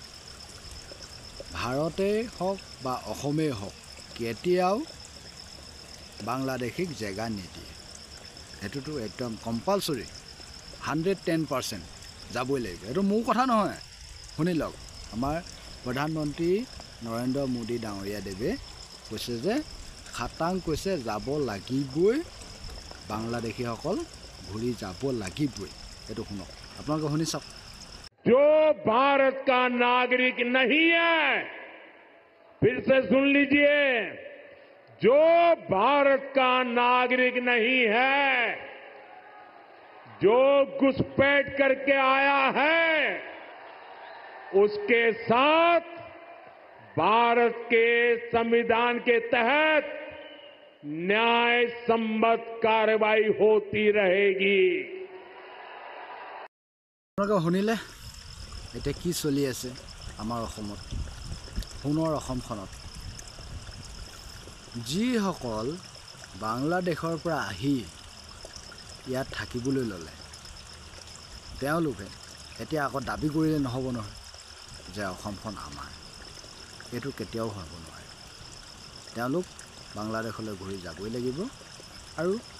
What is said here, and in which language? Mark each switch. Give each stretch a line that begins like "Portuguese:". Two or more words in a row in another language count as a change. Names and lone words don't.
Assamese: ভাৰতেই হওক বা অসমেই হওক কেতিয়াও বাংলাদেশীক জেগা নিদিয়ে এটোটো একদম কম্পালসৰি 110% যাবই লাগিব এটো মোৰ কথা নহয় শুনি লওক আমাৰ প্ৰধানমন্ত্ৰী নৰেন্দ্ৰ মোদী ডাঙৰীয়া দেৱে কৈছে যে খাটাং কৈছে যাব লাগিবই বাংলাদেশীসকল ঘূৰি যাব লাগিবই এটো শুনক আপোনালোকে শুনি চাওক
Hindi: जो भारत का नागरिक नहीं है फिर से सुन लीजिए जो भारत का नागरिक नहीं है जो घुसपैठ करके आया है उसके साथ भारत के संविधान के तहत न्याय सम्मत कार्रवाई होती रहेगी
Assamese: শুনিলে এটা কি চলি আছে আমাৰ অসমত পুনৰ অসমখনত যিসকল বাংলাদেশৰ পৰা আহি ইয়াত থাকিবলৈ ল'লে তেওঁলোকে এতিয়া আকৌ দাবী কৰিলে নহ'ব নহয় যে অসমখন আমাৰ এইটো কেতিয়াও হ'ব নোৱাৰে তেওঁলোক বাংলাদেশলৈ ঘূৰি যাবই লাগিব আৰু